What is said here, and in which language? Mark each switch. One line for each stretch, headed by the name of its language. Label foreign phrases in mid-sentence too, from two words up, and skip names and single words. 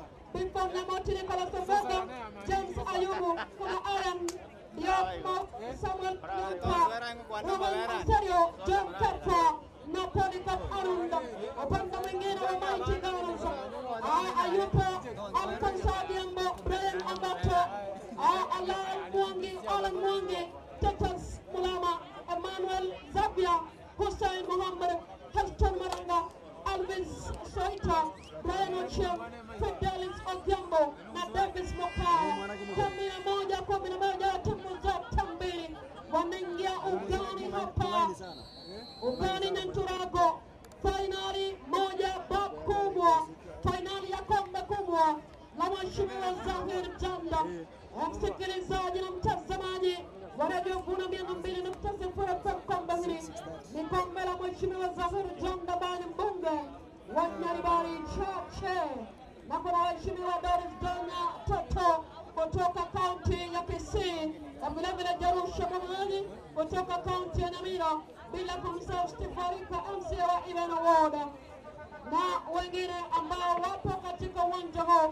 Swahili: Bimfon na Moti Nicholas Ovenga, James Ayubu, kuna Aaron Diop, Samuel Nyanka, Roman Aserio, John Kefa na Polycarp Arunda. Upande mwingine wa Mighty Gunners ayupo Alfonso Diambo, Brian Ambato, Alan Mwangi, Tetas Mulama, Emmanuel Zabia, Hussein Muhammad, Heston Maranga, Alvis Soita, Brian Ochieng, Fidelis Odhiambo na Davis Mokao. 11 timu zote mbili wanaingia ugani hapa. Ugani Nyanturago fainali moja kubwa, fainali ya kombe kubwa la Mheshimiwa Zahir Janda. Msikilizaji na mtazamaji wa Radio Vuna 200.0 kombe hili ni kombe la Mheshimiwa Zahir Janda bali mbunge wa Nyaribari Chache, na kuna Mheshimiwa Doris Donya Toto kutoka kaunti ya Kisii, na vile vile Jerusha Mwangi kutoka kaunti ya Nyamira, bila kumsahau Stifarika MCA wa Ibana Ward na wengine ambao wapo katika uwanja huu.